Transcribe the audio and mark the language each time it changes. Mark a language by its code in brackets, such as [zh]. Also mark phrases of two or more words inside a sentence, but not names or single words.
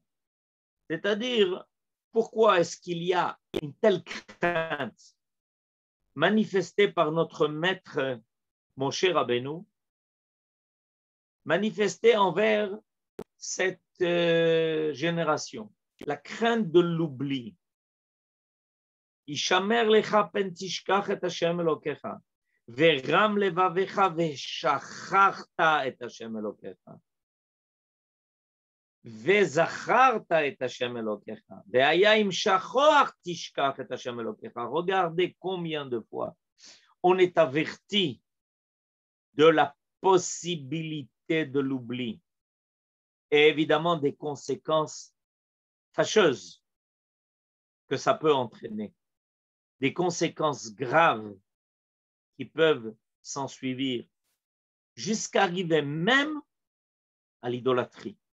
[fr] C'est-à-dire, pourquoi est-ce qu'il y a une telle crainte manifestée par notre maître Moshe Rabbeinu, manifestée envers cette génération, la crainte de l'oubli. [he] השמר לך פן תשכח את השם אלקיך. ורם לבבך ושכחת את השם אלקיך. וזכרת את השם אלקיך. והיה אם שכח תשכח את השם אלקיך. [fr] Regardez combien de fois on est averti de la possibilité de l'oubli et évidemment des conséquences fâcheuses que ça peut entraîner, des conséquences graves qui peuvent s'ensuivre jusqu'à arriver même à l'idolâtrie.